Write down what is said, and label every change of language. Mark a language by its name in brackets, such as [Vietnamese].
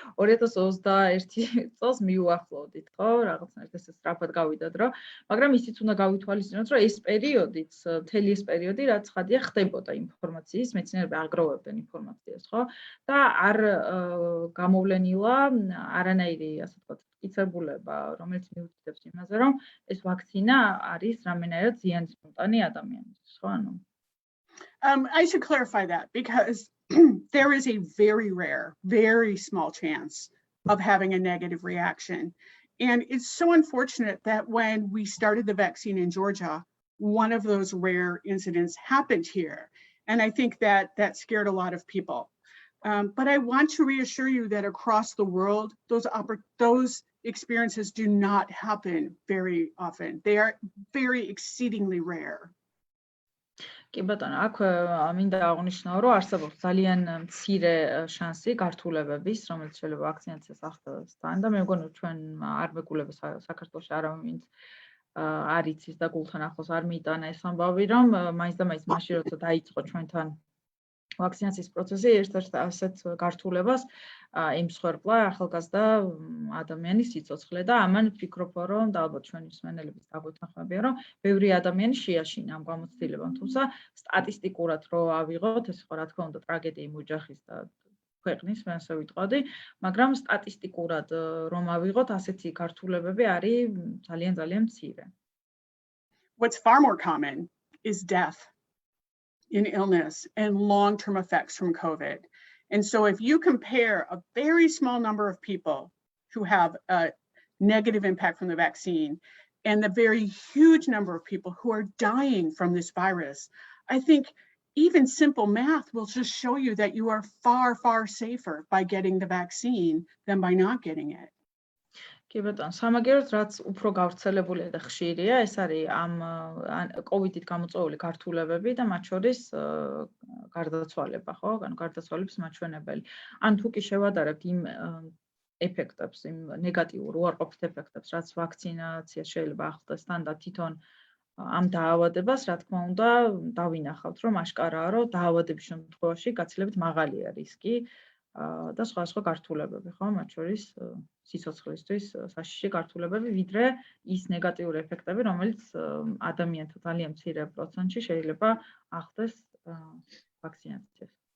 [Georgian] 2021 წელს მიუახლოვდით, ხო? რაღაცნაირად ესე სწრაფად გავიდა დრო, მაგრამ ისიც უნდა გავითვალისწინოთ, რომ ეს პერიოდიც, მთელი ეს პერიოდი, რაც ხადია ხდებოდა ინფორმაციის, მეცნიერები აგროვებდნენ ინფორმაციას, ხო? და არ გამოვლენილა არანაირი, ასე ვთქვათ, მტკიცებულება, რომელიც მიუთითებს იმაზე, რომ ეს ვაქცინა არის რამენერად ზიანისმომტანი ადამიანისთვის, ხო? ანუ [English] I should clarify that because there is a very rare, very small chance of having a negative reaction. And it's so unfortunate that when we started the vaccine in Georgia, one of those rare incidents happened here. And I think that scared a lot of people. But I want to reassure you that across the world, those experiences do not happen very often. They are very exceedingly rare. [Georgian] კი ბატონო, აქ მინდა აღვნიშნო, რომ არსებობს ძალიან მცირე შანსი გართულებების, რომელიც შეიძლება ვაქცინაციას ახდენს და მე მგონი ჩვენ არ მეგულება საქართველოში არავინ არ იცის და გულთან ახლოს არ მიიტანა ეს ამბავი, რომ მაინც და მაინც მაშინ როცა დაიწყო ჩვენთან ვაქცინაციის პროცესი ერთ-ერთ ასეთ გართულებას იმსხვერპლა ახალგაზრდა ადამიანის სიცოცხლე და ამან ვფიქრობ, რომ და ალბათ ჩვენი მსმენელებიც დაგვეთანხმებიან, რომ ბევრი ადამიანი შეაშინა ამ გამოცდილებამ, თუმცა სტატისტიკურად რო ავიღოთ, ეს ხო რა თქმა უნდა ტრაგედიი მოჯახის და ქვეყნის, მე ასე ვიტყოდი, მაგრამ სტატისტიკურად რომ ავიღოთ, ასეთი გართულებები არის ძალიან მცირე. [English] What's far more common is death in illness and long-term effects from COVID. And so if you compare a very small number of people who have a negative impact from the vaccine and the very huge number of people who are dying from this virus, I think even simple math will just show you that you are far, far safer by getting the vaccine than by not getting it. [Georgian] კი ბატონო, სამაგიეროდ რაც უფრო გავრცელებულია და ხშირია, ეს არის ამ COVID-ით გამოწვეული გართულებები და მათ შორის გარდაცვალება, ხო? ანუ გარდაცვალების მაჩვენებელი. ან თუ კი შევადარებთ იმ ეფექტებს, იმ ნეგატიურ უარყოფით ეფექტებს, რაც ვაქცინაცია შეიძლება ახლდეს თან და თვითონ ამ დაავადებას, რა თქმა უნდა, დავინახავთ, რომ აშკარაა, რომ დაავადების შემთხვევაში გაცილებით მაღალია რისკი და სხვა გართულებები, ხო, მათ შორის სიცოცხლისთვის საშიში გართულებები, ვიდრე ის ნეგატიური ეფექტები, რომელიც ადამიანთა ძალიან მცირე პროცენტში შეიძლება ახლდეს ვაქცინაციას.